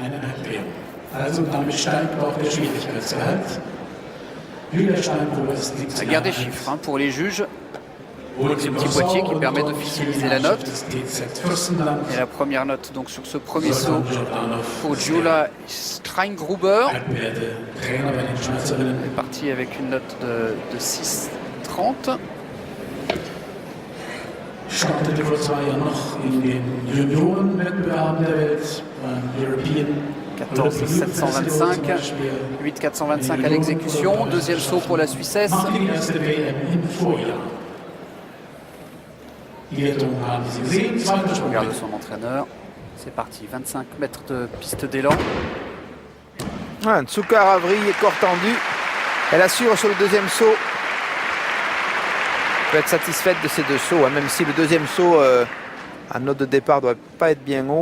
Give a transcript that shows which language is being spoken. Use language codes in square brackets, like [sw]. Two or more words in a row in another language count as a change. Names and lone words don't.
[fr] La guerre des chiffres, hein, pour les juges. Ce petit boîtier qui permet d'officialiser la note. Et la première note donc sur ce premier saut pour Djula Steingruber. Elle est partie avec une note de 6,30. [de] Startete vor 2 Jahren noch in den Juniorenwettbewerben der Welt, European [fr] 14,725, 8,425 à l'exécution. Deuxième saut pour la Suissesse. [de] machte die erste WM im Vorjahr. Die Wertung haben Sie gesehen, zweiter Sprung. [fr] Regarde son entraîneur. C'est parti, 25 mètres de piste d'élan. Tsukara vrille et corps tendu. Elle assure sur le deuxième saut. Peut être satisfaite de ces deux sauts, hein, même si le deuxième saut à note de départ ne doit pas être bien haut.